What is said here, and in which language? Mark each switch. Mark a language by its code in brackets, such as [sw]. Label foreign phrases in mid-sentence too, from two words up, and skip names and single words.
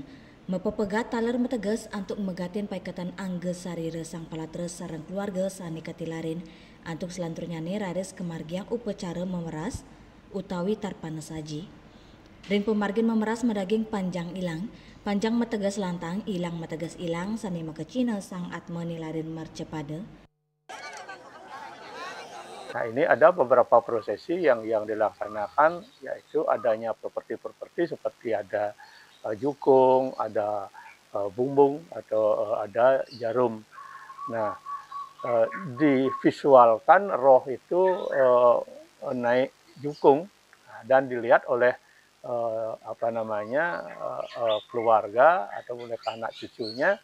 [ban] Mepepegat taler meteges antuk megatin paiketan angge sarire sang palatres sareng keluarga sani ketilarin, antuk selantur nyane raris kemargiang upacara memeras utawi tarpana saji. Ring pemargin memeras medaging panjang ilang, panjang metegas lantang, ilang metegas ilang, sani makecina sang atma nilarin marcepada. [id] Nah, ini ada beberapa prosesi yang dilaksanakan, yaitu adanya properti-properti seperti ada jukung, ada bumbung, atau ada jarum. Nah, divisualkan roh itu naik jukung dan dilihat oleh keluarga atau oleh anak cucunya.